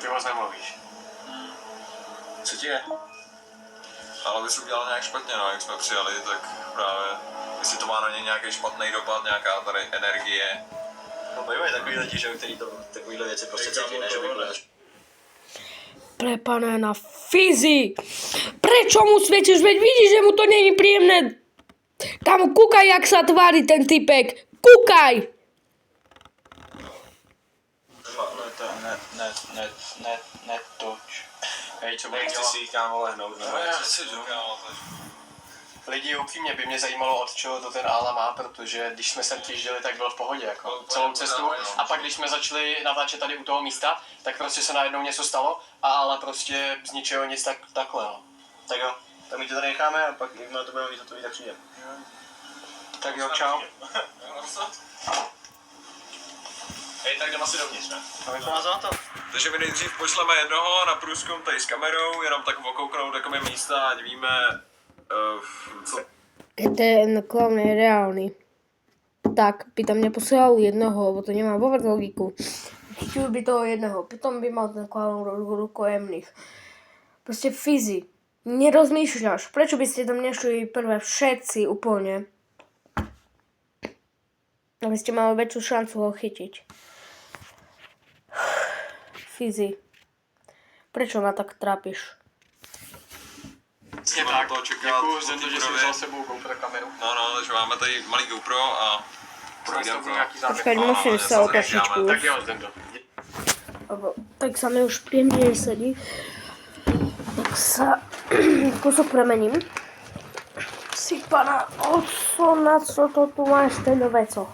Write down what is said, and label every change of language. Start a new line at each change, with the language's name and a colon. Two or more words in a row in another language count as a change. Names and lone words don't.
Czech: Ty moc nemluvíš. Co ti je? Ale bys udělal nějak špatně, no, jak jsme přijali, tak právě, jestli to má na ně nějaký špatný dopad, nějaká tady energie. No bývají takový lidi, že který to takovýhle věci prostě cítí, ne, že vykládáš.
Slovak: Prepané na fyzi. Prečo mu svietiš? Veď vidíš, že mu to není príjemné. Tam kúkaj, jak sa tvári ten typek. Kúkaj. Netoč.
Czech: Hej, co bude Nechci dělat? si jich kámo lehnout, nebo Já co chci, si že kámo. Lidi, upřímně by mě zajímalo, od čeho to ten Ála má, protože když jsme sem přijížděli, tak byl v pohodě, jako celou cestu. A pak, když jsme začali natáčet tady u toho místa, tak prostě se najednou něco stalo a Ála prostě z ničeho nic takhle, no. Tak jo, tak my tě tady necháme a pak, jakmile to budeme mít hotový, tak přijde. Tak jo, čau. Hej, tak jdeme asi dovnitř, ne? A my to nás na to. Takže my nejdřív pošleme jednoho na průzkum tady s kamerou, jenom tak okouknout takové místa, ať víme, co...
Slovak: Ten klaun je reálny. Tak by tam neposielal jednoho, lebo to nemá vôbec logiku. Chytil by toho jednoho, potom by mal ten klaun rukojemných. Proste fyzi. Nerozmýšľaš. Prečo by ste tam nešli prvé všetci úplne? Aby ste mali väčšiu šancu ho chytiť. Fyzi. Prečo ma tak trápiš?
Czech: Přesně Máme tak. to čekat Děkuju po za to, té že jsi budově. vzal sebou GoPro kameru. No, takže máme tady malý GoPro a projdeme to. nějaký záběr.
Slovak: Počkaj, musím sa otačičku.
Czech: Tak jo, jdem to.
Slovak: Tak sa mi už príjemne sedí. Tak sa kúsok premením. Si pana oco, na co to tu máš ten veco?